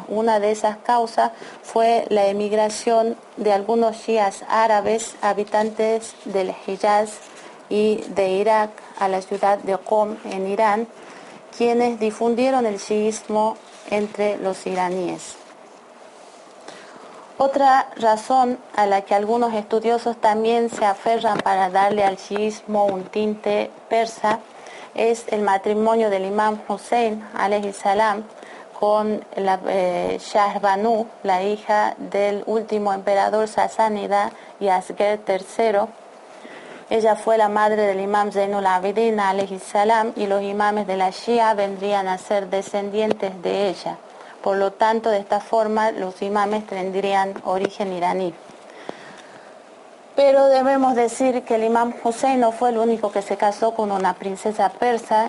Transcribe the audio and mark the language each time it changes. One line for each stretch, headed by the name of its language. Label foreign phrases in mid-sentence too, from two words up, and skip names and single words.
Spanish: Una de esas causas fue la emigración de algunos shias árabes, habitantes del Hijaz y de Irak, a la ciudad de Qom, en Irán, quienes difundieron el chiismo entre los iraníes. Otra razón a la que algunos estudiosos también se aferran para darle al chiismo un tinte persa es el matrimonio del imam Hussein
Arabic: عليه السلام
Spanish: con la Shahrbanu, la hija del último emperador sasánida Yazgir III. Ella fue la madre del imam Zainul Abidin
Arabic: عليه السلام
Spanish: y los imames de la Shia vendrían a ser descendientes de ella. Por lo tanto, de esta forma los imames tendrían origen iraní. Pero debemos decir que el imam Hussein no fue el único que se casó con una princesa persa.